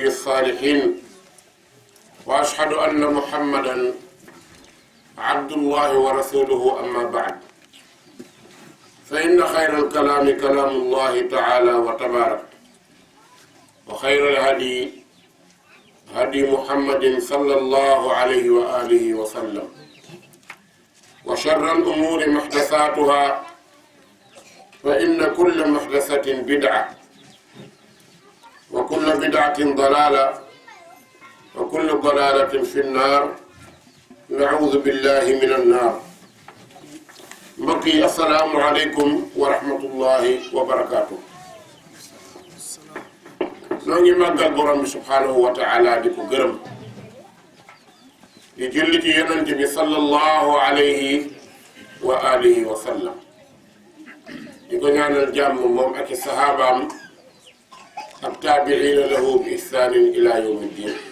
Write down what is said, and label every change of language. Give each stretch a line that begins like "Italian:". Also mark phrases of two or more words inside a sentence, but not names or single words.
Arabic: الصالحين وأشهد أن محمدا عبد الله ورسوله أما بعد فإن خير الكلام كلام الله تعالى وتبارك وخير الهدي هدي محمد صلى الله عليه وآله وسلم وشر الأمور محدثاتها فإن كل محدثة بدعة وكل بدعة ضلالة وكل ضلالة في النار نعوذ بالله من النار mbokki السلام عليكم ورحمة الله وبركاته.
Wolof: noo ngi màggal borom bi
Arabic: سبحانه وتعالى
Wolof: di ko gërëm di julli ci yonent bi
Arabic: صلى الله عليه وآله وسلم
Wolof: di ko ñaanal jàmm moom ak i saxaabaam ak
Arabic: التابعين لهم بإحسان إلى يوم الدين.